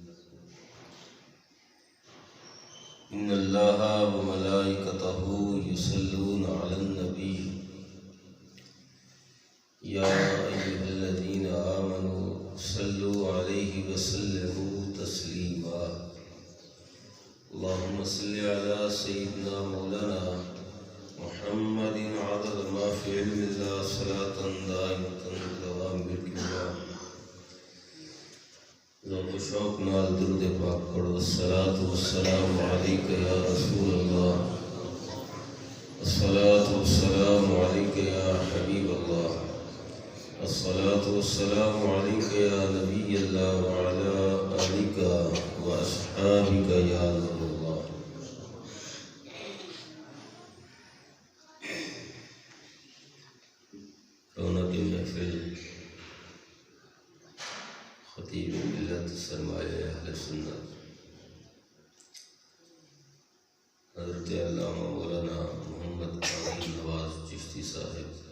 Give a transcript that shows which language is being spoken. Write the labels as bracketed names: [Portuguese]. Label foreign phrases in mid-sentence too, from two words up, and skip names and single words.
[Arabic] إن الله وملائكته يصلون على النبي يا أيها الذين آمنوا صلوا عليه وسلموا تسليما. اللهم صل على سيدنا مولانا محمد عدد ما في علم الله صلاة دائمة دوام بالكبار. [Punjabi] ذوق شوق نال درود پاک پڑھو. [Arabic] الصلاة والسلام عليك يا رسول الله، الصلاة والسلام عليك يا حبيب الله، الصلاة والسلام عليك يا نبي الله وعلى آلك وأصحابك يا نور الله. [Urdu] رونق محفل خطیب ملت سرمایہ اہل سنت حضرت علامہ مولانا محمد عبد النواز چشتی صاحب